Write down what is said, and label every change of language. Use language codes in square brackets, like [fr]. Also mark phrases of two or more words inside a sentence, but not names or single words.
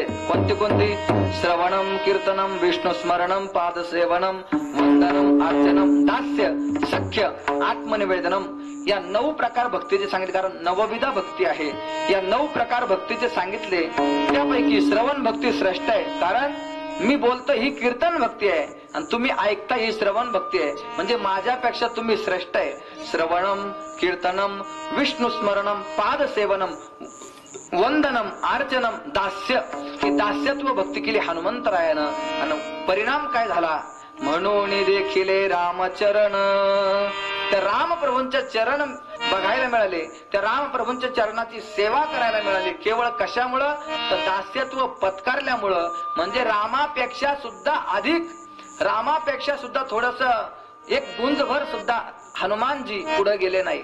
[mr] कोणते कोणते? [sa] श्रवणम, कीर्तनम, विष्णू स्मरणम, पादसेवनम, वंदनम, अर्चनम, दास्य, सख्य, आत्मनिवेदनम. [mr] या 9 प्रकार भक्तीचे सांगितले. कारण 9विधा भक्ती आहे. या 9 प्रकार भक्तीचे सांगितले. त्यापैकी श्रवण भक्ती श्रेष्ठ आहे. कारण मी बोलतो ही कीर्तन भक्ती आहे आणि तुम्ही ऐकता ही श्रवण भक्ती आहे. म्हणजे माझ्यापेक्षा तुम्ही श्रेष्ठ आहे. [sa] श्रवणम, कीर्तनम, विष्णू स्मरणम, पादसेवनम, वंदनम, अर्चनम, दास्य. [mr] ही दास्यत्व भक्ती केली हनुमंतरायानं. आणि परिणाम काय झाला? म्हणून देखिले रामचरण. त्या रामप्रभूंच्या चरण बघायला मिळाले. त्या रामप्रभूंच्या चरणाची सेवा करायला मिळाली. केवळ कशामुळं? तर दास्यत्व पत्कारल्यामुळं. म्हणजे रामापेक्षा सुद्धा अधिक, रामापेक्षा सुद्धा थोडस एक गुंजभर सुद्धा हनुमानजी पुढे गेले नाही.